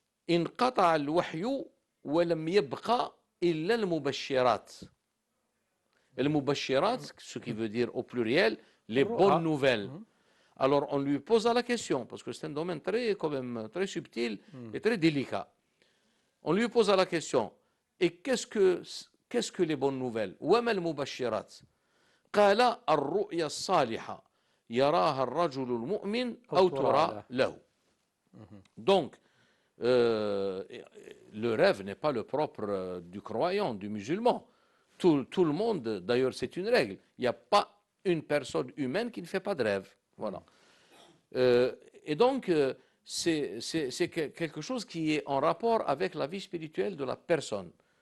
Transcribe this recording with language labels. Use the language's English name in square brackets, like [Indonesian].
[Arabic] انقطع الوحي ولم يبقى إلا المبشرات. [French] المبشرات, ce qui veut dire au pluriel, les bonnes nouvelles. Alors on lui posa la question, parce que c'est un domaine très, quand même, très subtil et très délicat. On lui posa la question, et qu'est-ce que les bonnes nouvelles? [Arabic] وما المبشرات؟ قال الرؤيا الصالحة يراها الرجل المؤمن أو ترى له. [French] Donc, le rêve n'est pas le propre du croyant, du musulman. Tout le monde, d'ailleurs, c'est une règle. Il n'y a pas une personne humaine qui ne fait pas de rêve. Voilà. Et donc, c'est quelque chose qui est en rapport avec la vie spirituelle de la personne.